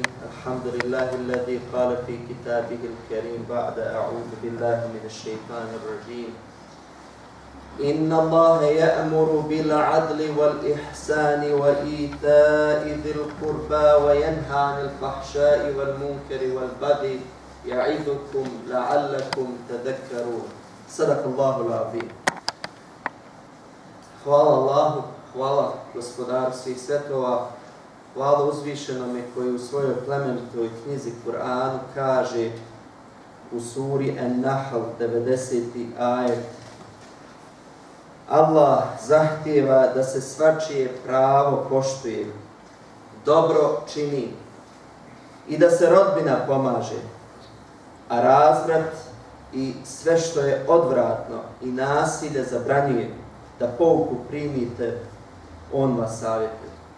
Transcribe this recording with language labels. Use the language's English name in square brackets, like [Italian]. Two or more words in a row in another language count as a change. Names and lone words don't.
[Arabic] الحمد لله الذي قال في كتابه الكريم بعد أعوذ بالله من الشيطان الرجيم إن الله يأمر بالعدل والإحسان وإيتاء ذي القربى وينهى عن الفحشاء والمنكر والبغي يعظكم لعلكم تذكرون. صدق الله العظيم. [Bosnian] Hvala Allahu, hvala Gospodaru svih svjetova, hvala uzvišenome koji u svojoj plemenitoj knjizi Kur'anu kaže u suri An-Nahl 90. ajet: Allah zahtijeva da se svačije pravo poštuje, dobro čini i da se rodbina pomaže, a razvrat i sve što je odvratno i nasilje zabranjuje, da pouku primite, on vas savjetuje.